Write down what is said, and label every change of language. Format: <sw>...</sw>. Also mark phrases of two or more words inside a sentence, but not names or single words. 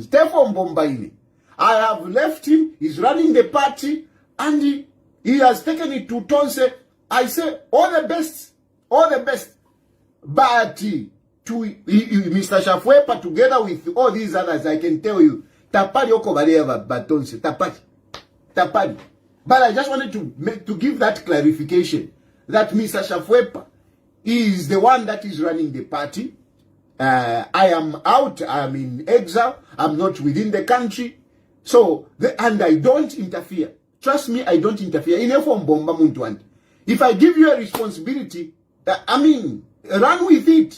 <en>Therefore, Mbombaini. I have left him. He's running the party. And he has taken it to Tonse. I say, all the best. All the best. But Mr. Shafwepa together with all these others, I can tell you,</en> <bem>tapali oko baleva batonse, tapali.</bem> <en>But I just wanted to give that clarification that Mr. Shafwepa is the one that is running the party. I am out, I am in exile, I'm not within the country. So, and I don't interfere. Trust me, I don't interfere. If I give you a responsibility, I mean, run with it.</en>